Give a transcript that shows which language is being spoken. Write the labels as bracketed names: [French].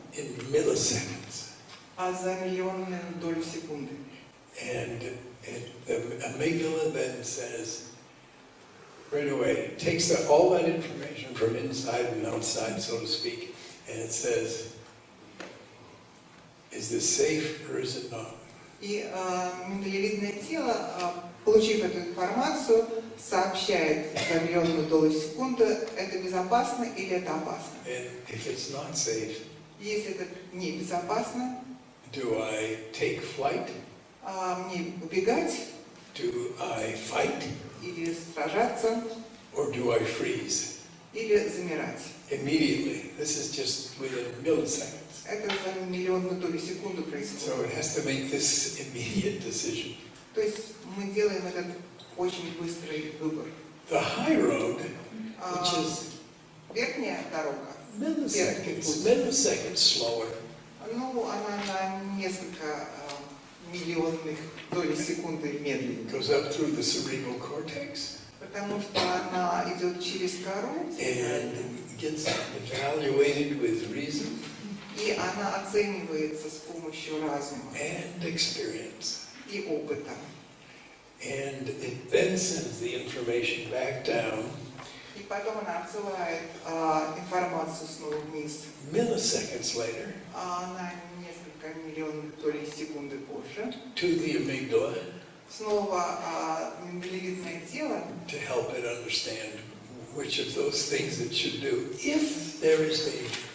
[English] In milliseconds. [Russian] За миллионную долю секунды. [English] And the amygdala then says, right away, it takes all that information from inside and outside, so to speak, and it says, is this safe or is it not? [Russian] И миндалевидное тело, получив эту информацию, сообщает за миллионную долю секунды, это безопасно или это опасно. [English] And if it's not safe, [Russian] Если это небезопасно, [English] do I take flight? [Russian] Мне убегать [English] Do I fight? [Russian] или сражаться? [English] Or do I freeze? [Russian] Или замирать. [English] Immediately. This is just within milliseconds. [Russian] Это за миллионную долю секунды [English] So [Russian] происходит. [English] it has to make this immediate decision. [Russian] То есть мы делаем этот очень быстрый выбор. [English] The high road, which is [Russian] Верхняя дорога, [English] milliseconds slower, [Russian] ну, она на несколько миллионных долей секунды медленнее. [English] goes up through the cerebral cortex [Russian] Потому что она идет через кору, [English] and gets evaluated with reason [Russian] и она оценивается с помощью разума [English] and experience. [Russian] и опыта. [English] And it then sends the information back down [Russian] И потом она отсылает информацию снова вниз [English] milliseconds later [Russian] на несколько миллионных долей секунды позже. [English] to the amygdala [Russian] Снова миндалевидное тело, [English] to help it understand which of those things it should do if there is need.